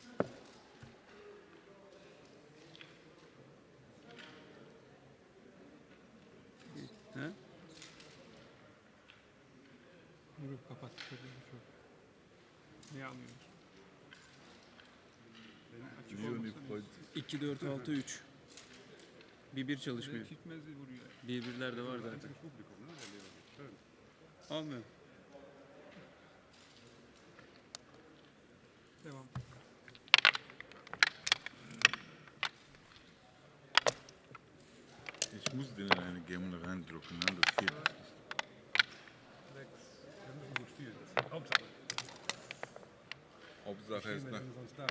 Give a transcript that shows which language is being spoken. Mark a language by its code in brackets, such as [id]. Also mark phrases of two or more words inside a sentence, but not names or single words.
[tr] He? Vurup kapattıkları çok. Ne anlıyorsun? Benim açık Leonie olmasa [de] freut sich. [tr] 2-4-6-3. 1-1 çalışmıyor. Kitmezli vuruyor. 1-1'ler de var zaten. [de] Einziges Publikum, ne? Der Leonie. Schön. [tr] Almıyor. Devam. [de] Ich muss den in eine Gammon reindrücken, ne? Das geht nicht. 6. Wir müssen gut spielen. Das ist Hauptsache. Hauptsache Spielen ist, wir nach, denn sonst da?